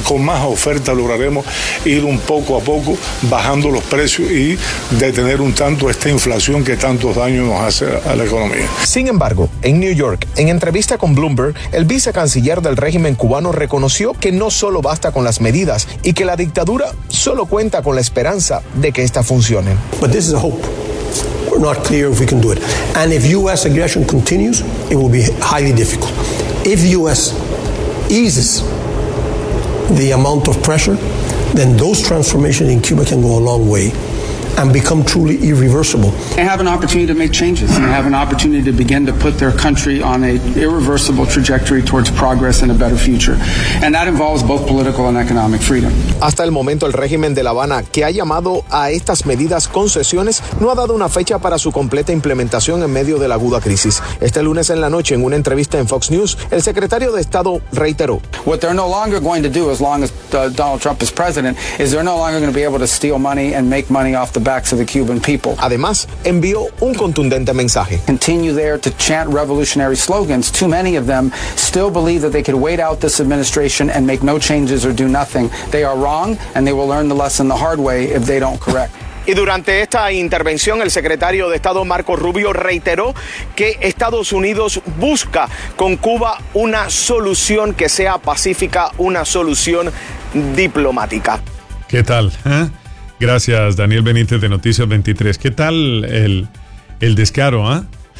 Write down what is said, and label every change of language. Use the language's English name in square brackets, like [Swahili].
[Spanish] Con más oferta lograremos ir un poco a poco bajando los precios y detener un tanto esta inflación que tantos daños nos hace a la economía. Sin embargo, en New York, en entrevista con Bloomberg, el vicecanciller del régimen cubano reconoció que no solo basta con las medidas y que la dictadura solo cuenta con la esperanza de que esta funcione. [English] But this is a hope. We're not clear if we can do it. And if US aggression continues, it will be highly difficult. If US eases the amount of pressure, then those transformations in Cuba can go a long way and become truly irreversible. They have an opportunity to make changes. They have an opportunity to begin to put their country on an irreversible trajectory towards progress and a better future. And that involves both political and economic freedom. [Spanish] Hasta el momento, el régimen de La Habana, que ha llamado a estas medidas concesiones, no ha dado una fecha para su completa implementación en medio de la aguda crisis. Este lunes en la noche, en una entrevista en Fox News, el secretario de Estado reiteró: [English] What they're no longer going to do, as long as Donald Trump is president, is they're no longer going to be able to steal money and make money off the backs of the Cuban people. [Spanish] Además, envió un contundente mensaje. [English] Continue there to chant revolutionary slogans. Too many of them still believe that they could wait out this administration and make no changes or do nothing. They are wrong, and they will learn the lesson the hard way if they don't correct. [Spanish] Y durante esta intervención, el secretario de Estado, Marco Rubio, reiteró que Estados Unidos busca con Cuba una solución que sea pacífica, una solución diplomática. ¿Qué tal, eh? Gracias, Daniel Benítez de Noticias 23. ¿Qué tal el descaro, ah? ¿Eh?